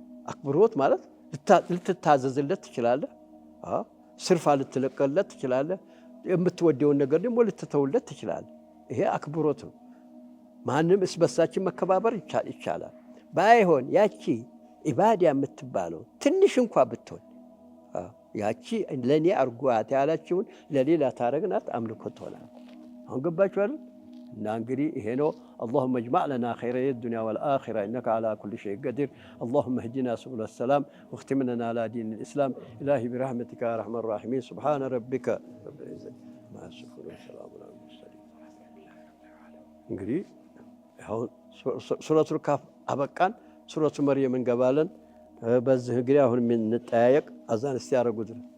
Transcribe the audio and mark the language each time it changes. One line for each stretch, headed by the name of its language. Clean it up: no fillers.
Amharic: አክብሮት ማለት ልትታዘዝለት ትችላለህ፣ ስርፋ ልትለቀለት ትችላለህ፣ የምትወደውን ነገር ደግሞ ልትተውለት ትችላለህ። ይሄ አክብሮት ነው። ማንም እስበሳችን መከባበር ይቻላል። ባይሆን ያቺ ኢባዳ የምትባለው ትንሽ እንኳ ብትሆን ያቺ ለእኔ አርጓት ያላችውን ለሌላ ታረግናት አምልኮት ትሆናል። አሁን ገባችሁ አይደል? እና እንግዲህ ይሄ ነው።
Arabic: اللهم اجمع لنا خيري الدنيا والآخرة إنك على كل شيء قدير. اللهم اهدنا سبل السلام واختم لنا على دين الإسلام. إلهي برحمتك يا أرحم الراحمين. سبحان ربك رب العزة مع السفر والسلام على المرسلين.
Amharic: እንግዲህ አሁን ሱረቱል ካፍ አበቃን። ሱረቱ መርየም እንገባለን። በዚህ እንግዲህ አሁን እንጠያየቅ። አዛን እስቲ ያደርጉት